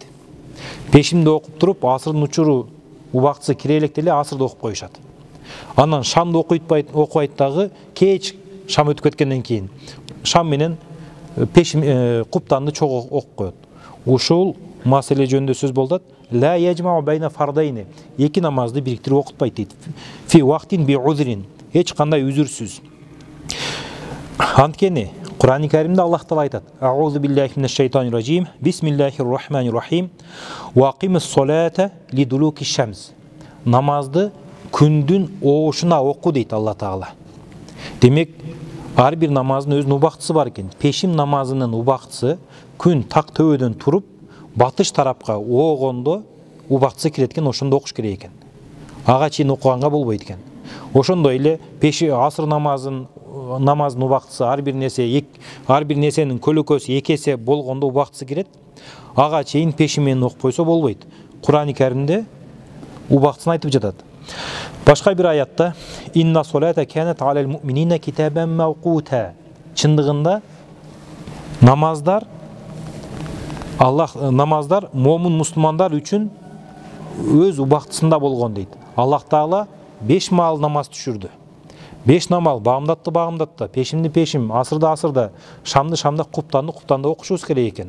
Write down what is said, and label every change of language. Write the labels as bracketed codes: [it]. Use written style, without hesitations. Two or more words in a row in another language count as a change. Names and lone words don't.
[ky] Пешимди окуп туруп, асырдын учуру убактысы кире электе эле асырды окуп коюшат. Анан шамды окубайт дагы, кеч шам өтүп кеткенден кийин шам менен пешим куптанды чогуу окуп коет. Ушул маселе жөнүндө сөз болот. [ar] لا يجمع بين فرضين. [ky] Эки намазды бириктирип окутпайт дейт. [ar] في وقت بعذر. [ky] Эч кандай үзүрсүз. Анткени Кур'ан-ы Каримде Аллах Таала айтат: [ar] أعوذ بالله من الشيطان الرجيم. بسم الله الرحمن الرحيم. وأقم الصلاة لدلوك الشمس. [ky] Намазды күндүн оошуна оку дейт Алла Таала. Демек, ар бир намаздын өзүнүн убактысы бар экен. Пешим намазынын убактысы күн так төбөдөн туруп, батыш тарапка оогондо убактысы кирет экен, ошондо окуш керек экен. Ага чейин окуганга болбойт экен. Ошондой эле асыр намазынын убактысы ар бир нерсенин көлөкөсү 2 эсе болгондо убактысы кирет. Ага чейин пешим менен окуп койсо болбойт. Кур'ан-ы Каримде убактысын айтып жатат. Башка бир аятта [ar] إن الصلاة كانت على المؤمنين كتابا موقوتا. [ky] Чындыгында намаздар момун мусулмандар үчүн өз убактысында болгон дейт. Аллах Таала 5 маал намаз түшүрдү. 5 намаз багымдатты, пешимди пешим, асырда, шамды, куптанды окушубуз керек экен.